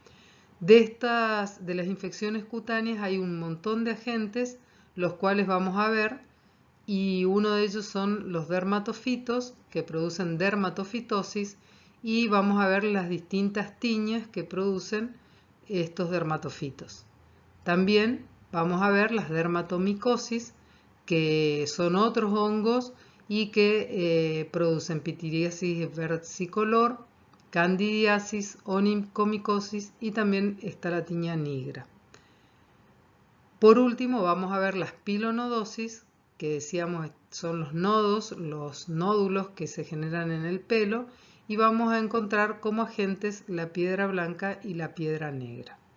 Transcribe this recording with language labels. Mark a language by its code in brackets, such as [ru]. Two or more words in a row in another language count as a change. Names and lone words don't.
[es] De las infecciones cutáneas hay un montón de agentes, los cuales vamos a ver, y uno de ellos son los dermatofitos, que producen dermatofitosis, y vamos a ver las distintas tiñas que producen estos dermatofitos. También vamos a ver las dermatomicosis, que son otros hongos y que producen pitiriasis versicolor, candidiasis, onicomicosis y también está la tiña nigra. Por último, vamos a ver las pilonodosis, que decíamos son los nodos, los nódulos que se generan en el pelo, y vamos a encontrar como agentes la piedra blanca y la piedra negra.